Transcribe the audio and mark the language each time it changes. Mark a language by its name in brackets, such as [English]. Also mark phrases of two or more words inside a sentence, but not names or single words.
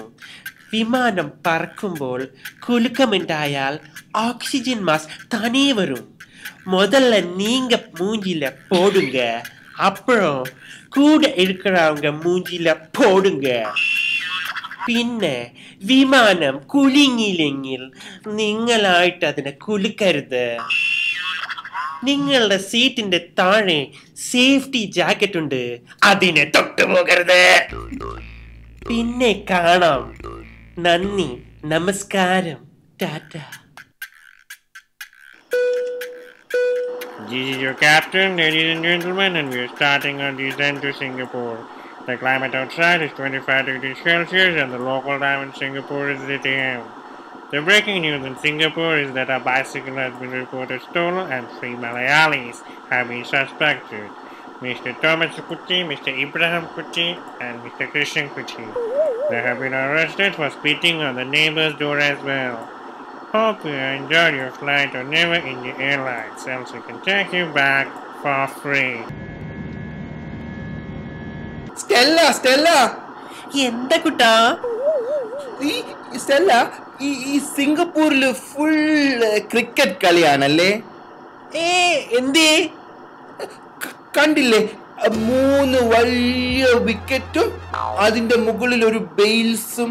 [Tamil] விமானம் பறக்கும்போது குலுக்கமுண்டாயால் ஆக்சிஜன் மாஸ்க் தானே வரும். முதல்ல நீங்க மூஞ்சில போடுங்க. அப்புறம் கூட இருக்கிறவங்க மூஞ்சில போடுங்க. பின்ன விமானம் [Malayalam] കുലുങ്ങിയില്ലെങ്കിൽ നിങ്ങളായിട്ട് അതിനെ കുലുക്കരുത്. നിങ്ങളുടെ സീറ്റിന്റെ താഴെ സേഫ്റ്റി ജാക്കറ്റ് ഉണ്ട്, അതിനെ തൊട്ടുപോകരുത്. പിന്നെ കാണാം. നന്ദി, നമസ്കാരം, ടാറ്റ. [English] This is your captain, ladies and gentlemen, and we are starting our descent to Singapore. The climate outside is 25 degrees Celsius and the local time in Singapore is 8 a.m. The breaking news in Singapore is that a bicycle has been reported stolen and 3 Malayalis have been suspected. Mr. Thomas Kuti, Mr. Ibrahim Kuti, and Mr. Christian Kuti. They have been arrested for spitting on the neighbor's door as well. Hope you enjoyed your flight on Never India Airlines, else we can take you back for free. [Malayalam] സ്റ്റെല്ല എന്താ കുട്ടാ? സ്റ്റെല്ല, ഈ സിംഗപ്പൂരില് ഫുൾ ക്രിക്കറ്റ് കളിയാണല്ലേ? എന്തേ? കണ്ടില്ലേ, 3 വലിയ വിക്കറ്റും അതിന്റെ മുകളിൽ ഒരു ബെയിൽസും.